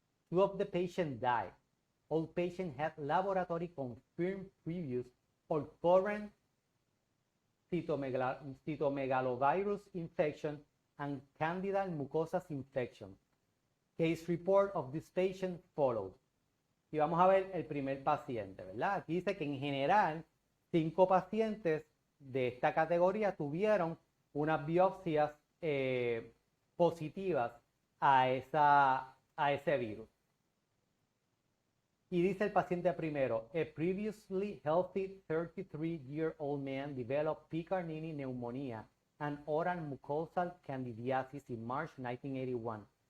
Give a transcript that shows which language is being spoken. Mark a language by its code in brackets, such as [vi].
[en] 2 of the patients died. All patients had laboratory confirmed previous or current cytomegalovirus infection and candida mucosas infection. Case report of this patient follows. [es] Y vamos a ver el primer paciente, ¿verdad? Aquí dice que en general 5 pacientes de esta categoría tuvieron unas biopsias positivas a ese virus. Y dice el paciente primero, [en] a previously healthy 33-year-old man developed Picarinini pneumonia and oral mucosal candidiasis in March 1981.